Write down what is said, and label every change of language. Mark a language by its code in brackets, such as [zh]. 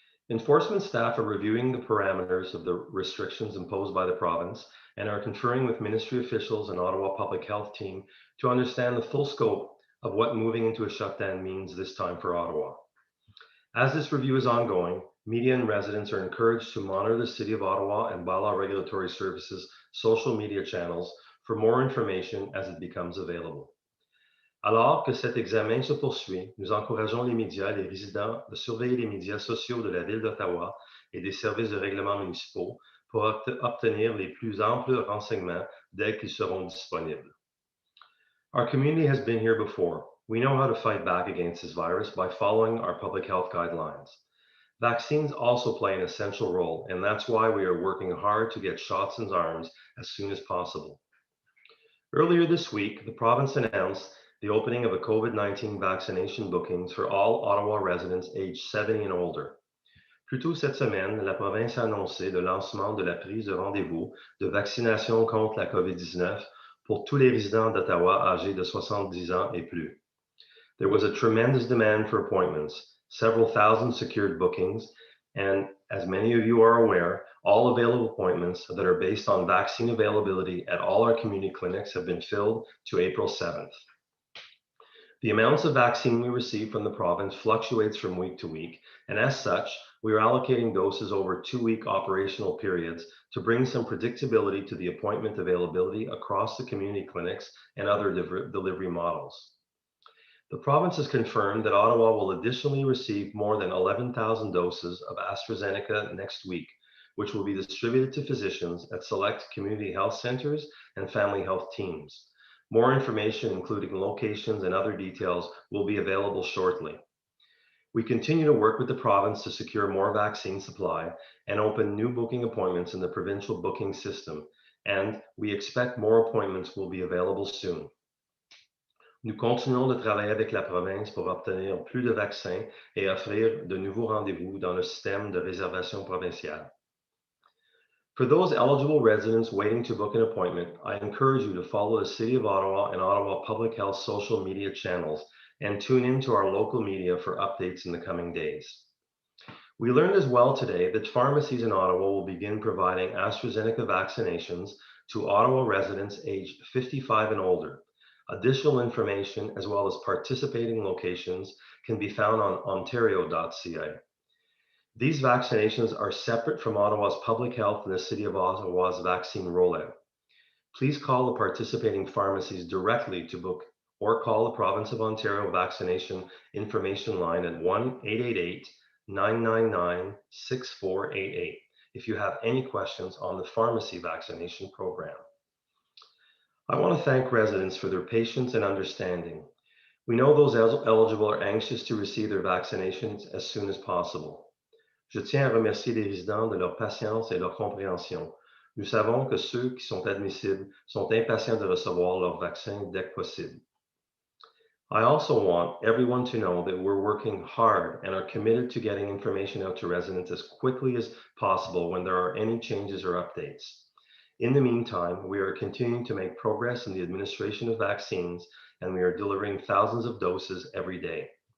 [en] Enforcement staff are reviewing the parameters of the restrictions imposed by the province and are conferring with ministry officials and Ottawa Public Health team to understand the full scope of what moving into a shutdown means this time for Ottawa. As this review is ongoing, media and residents are encouraged to monitor the City of Ottawa and Bylaw Regulatory Services social media channels for more information as it becomes available. [fr] Alors que cet examen se poursuit, nous encourageons les médias et les résidents de surveiller les médias sociaux de la Ville d'Ottawa et des services de règlement municipaux pour obtenir les plus amples renseignements dès qu'ils seront disponibles. [en] Our community has been here before. We know how to fight back against this virus by following our public health guidelines. Vaccines also play an essential role, and that's why we are working hard to get shots in arms as soon as possible. Earlier this week, the province announced the opening of a COVID-19 vaccination bookings for all Ottawa residents aged 70 and older. [fr] Plus tôt cette semaine, la province a annoncé le lancement de la prise de rendez-vous de vaccination contre la COVID-19 pour tous les résidents d'Ottawa âgés de 70 ans et plus. [en] There was a tremendous demand for appointments, several thousand secured bookings, and as many of you are aware, all available appointments that are based on vaccine availability at all our community clinics have been filled to April 7th. The amounts of vaccine we receive from the province fluctuates from week to week, and as such, we are allocating doses over 2-week operational periods to bring some predictability to the appointment availability across the community clinics and other delivery models. The province has confirmed that Ottawa will additionally receive more than 11,000 doses of AstraZeneca next week, which will be distributed to physicians at select community health centers and family health teams. More information, including locations and other details, will be available shortly. We continue to work with the province to secure more vaccine supply and open new booking appointments in the provincial booking system, and we expect more appointments will be available soon. [fr] Nous continuons de travailler avec la province pour obtenir plus de vaccins et offrir de nouveaux rendez-vous dans le système de réservation provinciale. [en] For those eligible residents waiting to book an appointment, I encourage you to follow the City of Ottawa and Ottawa Public Health social media channels and tune into our local media for updates in the coming days. We learned as well today that pharmacies in Ottawa will begin providing AstraZeneca vaccinations to Ottawa residents aged 55 and older. Additional information as well as participating locations can be found on ontario.ca. These vaccinations are separate from Ottawa's public health and the City of Ottawa's vaccine rollout. Please call the participating pharmacies directly to book or call the Province of Ontario Vaccination Information Line at 1-888-999-6488 if you have any questions on the pharmacy vaccination program. I want to thank residents for their patience and understanding. We know those eligible are anxious to receive their vaccinations as soon as possible. [fr] Je tiens à remercier les résidents de leur patience et leur compréhension. Nous savons que ceux qui sont admissibles sont impatients de recevoir leur vaccin dès que possible. [en] I also want everyone to know that we're working hard and are committed to getting information out to residents as quickly as possible when there are any changes or updates. In the meantime, we are continuing to make progress in the administration of vaccines, and we are delivering thousands of doses every day.